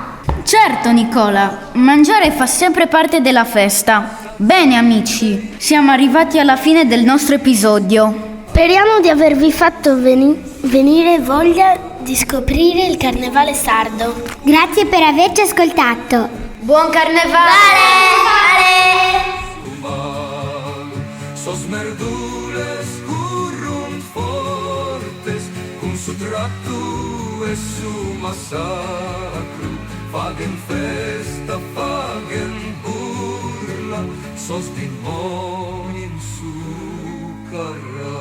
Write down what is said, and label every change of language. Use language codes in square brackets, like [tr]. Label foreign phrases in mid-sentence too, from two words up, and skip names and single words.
[it] Certo Nicola, mangiare fa sempre parte della festa. Bene amici, siamo arrivati alla fine del nostro episodio. Speriamo di avervi fatto venire voglia di scoprire il carnevale sardo. Grazie per averci ascoltato. Buon carnevale! [sc] Sos merdules currunt fortes, cum su trattu e su massacru, fagen festa, fagen burla, sos dimoni in su carro.